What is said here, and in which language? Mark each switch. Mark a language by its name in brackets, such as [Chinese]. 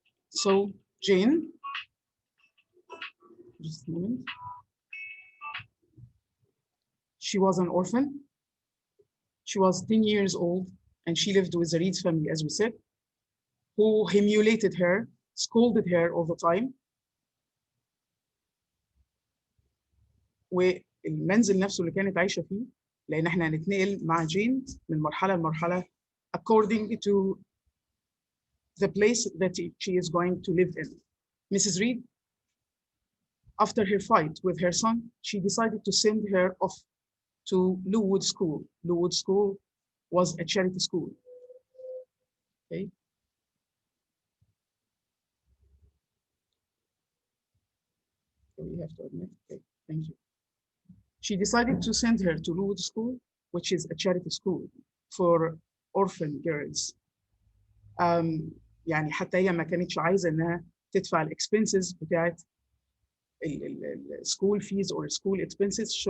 [English] So Jane, just a moment. She was an orphan. She was 10 years old and she lived with the Reed's family, as we said, who humiliated her, scolded her all the time. [Arabic] والمنزل نفسه اللي كانت عايشة فيه، لأن احنا هنتنقل مع جين من مرحلة لمرحلة [English] according to the place that she is going to live in. Mrs. Reed, after her fight with her son, she decided to send her off to Lowood School. Lowood School was a charity school. Okay. So we have to admit. Okay, thank you. She decided to send her to Lowood School, which is a charity school for orphan girls. [Arabic] يعني حتى هي ما كانتش عايزة إنها تدفع الإكسبنسز بتاعت [English] school fees or school expenses.